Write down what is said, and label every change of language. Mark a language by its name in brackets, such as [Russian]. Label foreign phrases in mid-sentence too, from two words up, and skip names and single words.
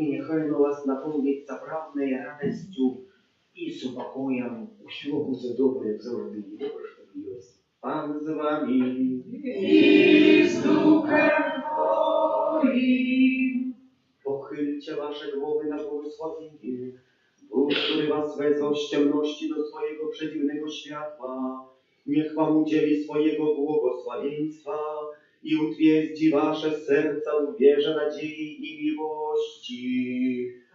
[Ukrainian] Нехай на вас наповнить заправною радістю і супокоєм. Усього буде добре, як завжди, і добре, що є. Пан з вами. [Polish] I z duchem Twoim. Pochylcie wasze głowy na błogosławienie. Bóg, który was wezwał z ciemności do swojego przedziwnego światła, niech wam udzieli swojego błogosławieństwa i utwierdzi wasze serca w wierze, nadziei i miłości.